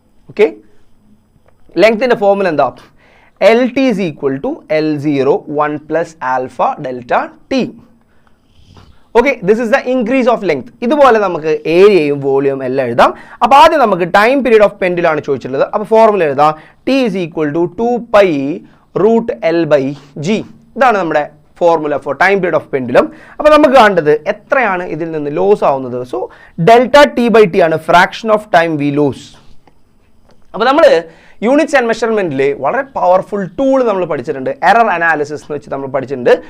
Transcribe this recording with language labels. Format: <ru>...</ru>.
<ml>Okay, ലെങ്ത്തിന്റെ formula എന്താ?</ml> <en>LT is equal to L0 1 plus alpha delta T. Okay, this is the increase of length.</en> <ml>ഇതുപോലെ നമുക്ക് ഏരിയയും volume എല്ലാം എഴുതാം. അപ്പോൾ ആദ്യം നമുക്ക് ടൈം പീരീഡ് ഓഫ് പെൻഡിലാണ് ചോദിച്ചിട്ടുള്ളത്. അപ്പോൾ ഫോർമുല എഴുതാം.</ml> <en>T is equal to 2 pi root L by G.</en> <ml>ഇതാണ് നമ്മുടെ formula four time period of pendulum. അപ്പോൾ നമുക്ക് കാണേണ്ടത് എത്രയാണ് ഇതിൽ നിന്ന് ലോസ് ആവുന്നത്.</ml> <en>So delta T by T ആണ് fraction of time we loss.</en> <ml>അപ്പോൾ നമ്മൾ യൂണിറ്റ്സ് ആൻഡ് മെഷർമെന്റിൽ വളരെ പവർഫുൾ ടൂൾ നമ്മൾ പഠിച്ചിട്ടുണ്ട്, എറർ അനാലിസിസ് എന്ന് വെച്ച് നമ്മൾ പഠിച്ചിട്ടുണ്ട്.</ml>